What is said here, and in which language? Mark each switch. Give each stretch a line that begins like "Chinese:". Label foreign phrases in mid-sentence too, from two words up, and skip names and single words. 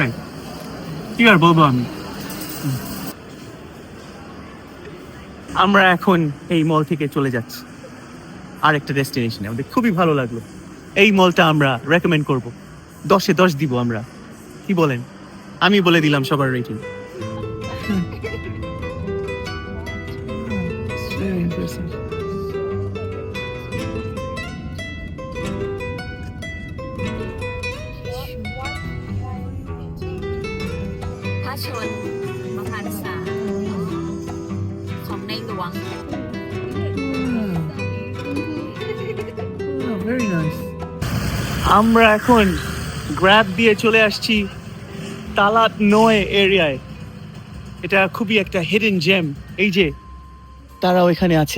Bangla: কি আর বলবো আমি। আমরা এখন এই মল থেকে চলে যাচ্ছি আরেকটা ডেস্টিনেশনে। আমাদের খুবই ভালো লাগলো। এই মলটা আমরা রেকমেন্ড করব, 10-এ 10 দিব আমরা। কি বলেন? আমি বলে দিলাম সবার রেটিং।
Thai: Passion มหาศาลของในหลวง
Bangla: আমরা এখন গ্র্যাব দিয়ে চলে আসছি তালাত নয় এরিয়ায়। এটা খুবই একটা
English: hidden gem.
Bangla: এই যে তারা ওইখানে আছে।